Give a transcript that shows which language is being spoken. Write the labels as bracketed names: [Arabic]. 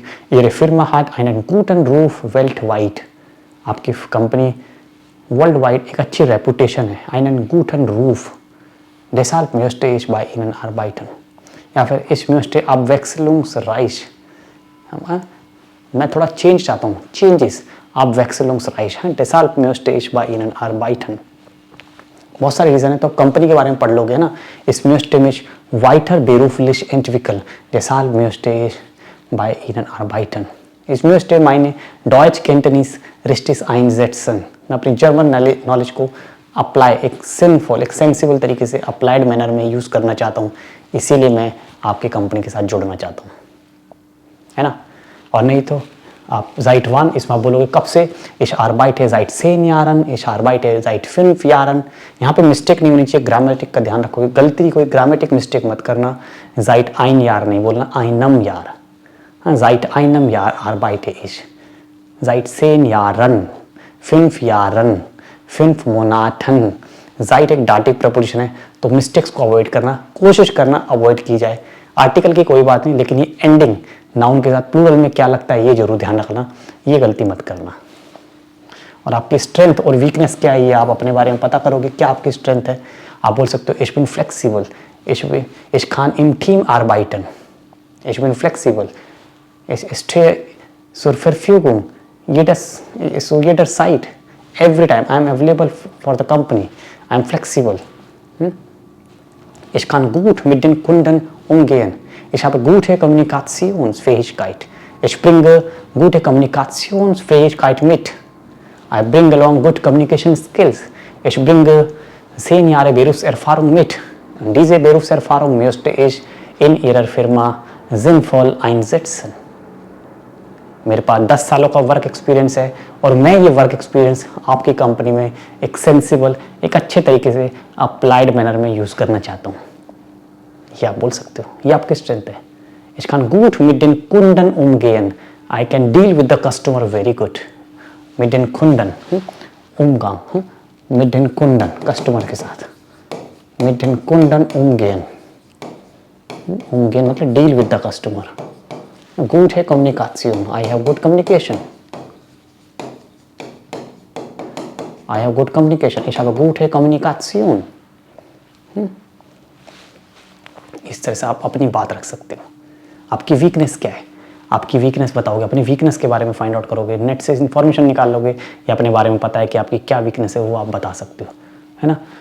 [German] Ihre Firma hat einen guten Ruf weltweit। [Hindi] आपकी company world wide एक अच्छी reputation है। [German] einen guten Ruf, deshalb möchte ich bei Ihnen arbeiten। [Hindi] या फिर [German] ich möchte abwechslungsreich, [Hindi] मैं थोड़ा चेंज चाहता हूँ, changes, [German] abwechslungsreich, deshalb möchte ich bei Ihnen arbeiten। [Hindi] बहुत सारे रीज़न है, तो कंपनी के बारे में पढ़ लोगे ना। [German] Ich möchte mich weiter beruflich entwickeln, deshalb möchte ich bei Ihnen arbeiten। Ich möchte meine Deutschkenntnis richtig einsetzen। [Hindi] मैं अपनी जर्मन नॉलेज को अप्लाई एक सिंफुल, एक सेंसिबल तरीके से अप्लाइड मैनर में यूज़ करना चाहता हूँ, इसीलिए मैं आपकी कंपनी के साथ जुड़ना चाहता हूँ, है ना। और नहीं तो आप [German] seit wann [Hindi] इसमें आप बोलोगे कब से, [German] ich arbeite seit 10 Jahren, ich arbeite seit 5 Jahren। [Hindi] यहाँ पे मिस्टेक नहीं होनी चाहिए, ग्रामेटिक का ध्यान रखोगे, गलती कोई ग्रामेटिक मिस्टेक मत करना। [German] seit ein Jahr [Hindi] नहीं बोलना, [German] einem Jahr, [Hindi] हाँ, [German] seit einem Jahr arbeite ich, seit 10 Jahren, 5 Jahren, 5 Monaten। [Hindi] seit एक डाटिव प्रपोजिशन है, तो मिस्टेक्स को अवॉइड करना, कोशिश करना अवॉइड की जाए। आर्टिकल की कोई बात नहीं, लेकिन ये एंडिंग नाउन के साथ प्लूरल में क्या लगता है ये जरूर ध्यान रखना, ये गलती मत करना। और आपकी स्ट्रेंथ और वीकनेस क्या है ये आप अपने बारे में पता करोगे, क्या आपकी स्ट्रेंथ है। [German] आप बोल सकते हो ich bin flexibel, ich kann im Team arbeiten, ich bin flexibel, ich stehe zur Verfügung zu jeder Zeit, [English] every time I am available for the company, I am flexibel। [German] Ich kann gut mit den Kunden umgehen, ich habe gute Kommunikationsfähigkeit, ich bringe gute Kommunikationsfähigkeit mit, [English] I bring along good communication skills, [German] ich bringe 10 Jahre Berufserfahrung mit, und diese Berufserfahrung möchte ich in Ihrer Firma sinnvoll einsetzen। [Hindi] मेरे पास 10 सालों का work experience है और मैं ये work experience आपकी company में एक सेंसिबल, एक अच्छे तरीके से अप्लाइड मैनर में यूज़ करना चाहता हूँ, ये आप बोल सकते हो, ये आपकी स्ट्रेंथ है। [German] Ich kann gut mit den Kunden umgehen, [English] I can deal with the customer very good। [German] mit den Kunden, umgang, mit den Kunden, [Hindi] customer के साथ, [German] mit den Kunden umgehen, umgehen [Hindi] मतलब [English] deal with the customer। Good है communication, I have good communication, I have good communication, [German] ich habe gute Kommunikation। [Hindi] इस तरह से आप अपनी बात रख सकते हो। आपकी वीकनेस क्या है, आपकी वीकनेस बताओगे, अपनी वीकनेस के बारे में फाइंड आउट करोगे, नेट से इंफॉर्मेशन निकाल लोगे, या अपने बारे में पता है कि आपकी क्या वीकनेस है वो आप बता सकते हो, है ना।